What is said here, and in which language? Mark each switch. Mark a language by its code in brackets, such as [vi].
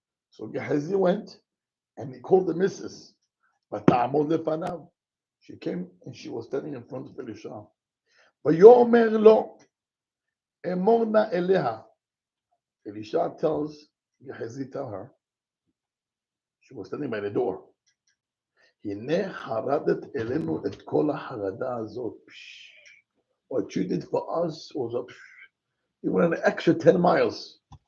[en] So Gehazi went, and he called the missus. [he] Vata'amod lefanav. [en] She came and she was standing in front of Elisha. [he] ויאמר לו, אמור נא אליה. [en] Elisha tells Gehazi, tell her, she was standing by the door. [he] הנה חרדת אלינו את כל החרדה הזאת. [en] What you did for us was a, you went an extra 10 miles.